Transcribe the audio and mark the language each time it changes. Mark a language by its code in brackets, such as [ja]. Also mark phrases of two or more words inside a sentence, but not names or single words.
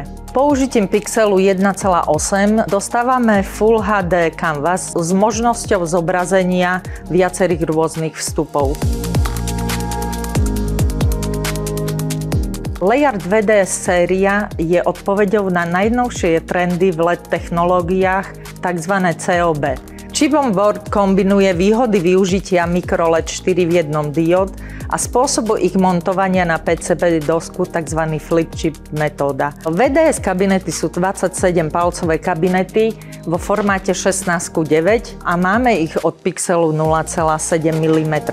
[sk] Použitím pixelu 1,8 dostávame [en] Full HD canvas [sk] s možnosťou zobrazenia viacerých rôznych vstupov. Layard VDS séria je odpoveďou na najnovšie trendy v LED technológiách, tzv. COB. [en] Chip on board [sk] kombinuje výhody využitia microLED 4 v 1 diód a spôsobu ich montovania na PCB dosku, tzv. [en] Flip chip [sk] metóda. VDS kabinety sú 27-palcové kabinety vo formáte 16:9 a máme ich od pixelu 0,7 mm.